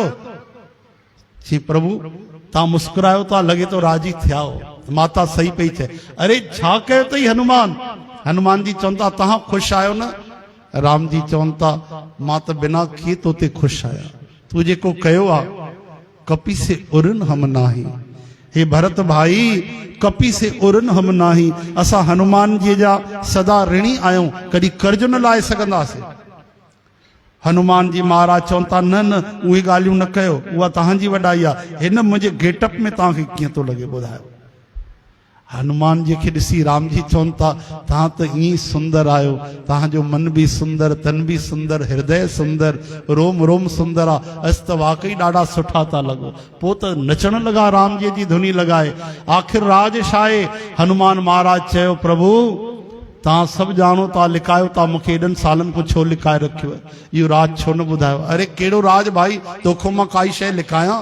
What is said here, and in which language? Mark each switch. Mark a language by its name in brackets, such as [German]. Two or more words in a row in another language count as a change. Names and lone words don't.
[Sindhi] जी प्रभु तव्हां मुस्कुरायो था, लॻे तो राजी थिया हो। माता सही पई चए, अरे छा कयो अथई हनुमान? हनुमान जी चवनि था तव्हां ख़ुशि आहियो न? राम जी चवनि था मां त बिना किए तो ते ख़ुशि आहियां, तूं जेको कयो आहे [Hindi] कपी से उरन हम नाही। हे भरत भाई, कपी से उरन हम नाही। [Sindhi] असां हनुमान जी जा सदा ऋणी आहियूं, कॾहिं कर्ज न लाहे सघंदासीं। हनुमान जी महाराज चवनि था न न उहे ॻाल्हियूं न कयो, उहा तव्हांजी वॾाई आहे। हिन मुंहिंजे गेटअप में तव्हांखे कीअं थो लॻे ॿुधायो? हनुमान जी खे ॾिसी राम जी चवनि था तव्हां त ईअं सुंदर आहियो, तव्हांजो मन बि सुंदर, तन बि सुंदर, हृदय सुंदर, रोम रोम सुंदर आहे। अस त वाकई ॾाढा सुठा था लॻो। पोइ त नचण लॻा, राम जी जी धुनी लॻाए। आख़िर राज छा आहे? हनुमान महाराज चयो प्रभु तव्हां सभु ॼाणो था, लिकायो था, मूंखे एॾनि सालनि खां छो लिकाए रखियो? इहो राज छो न ॿुधायो? अरे कहिड़ो राज भाई? तोखो मां काई शइ लिकायां?